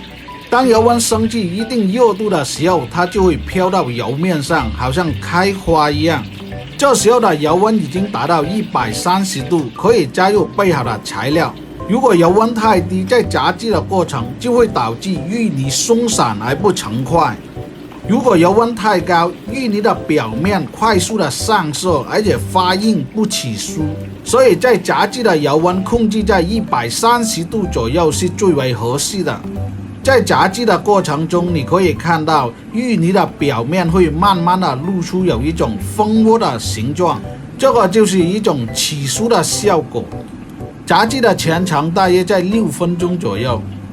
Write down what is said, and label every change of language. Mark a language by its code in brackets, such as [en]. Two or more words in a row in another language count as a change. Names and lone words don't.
[zh] 當油溫升至一定熱度的時候，它就會飄到油面上，好像開花一樣。這時候的油溫已經達到130度，可以加入備好的材料。如果油溫太低，在炸製的過程就會導致芋泥鬆散而不成塊。如果油溫太高，芋泥的表面快速的上色，而且發硬不起酥。所以在炸製的油溫控制在130度左右是最為合適的。在炸製的過程中，你可以看到芋泥的表面會慢慢的露出有一種蜂窩的形狀，這個就是一種起酥的效果。炸製的全程大約在6分鐘左右。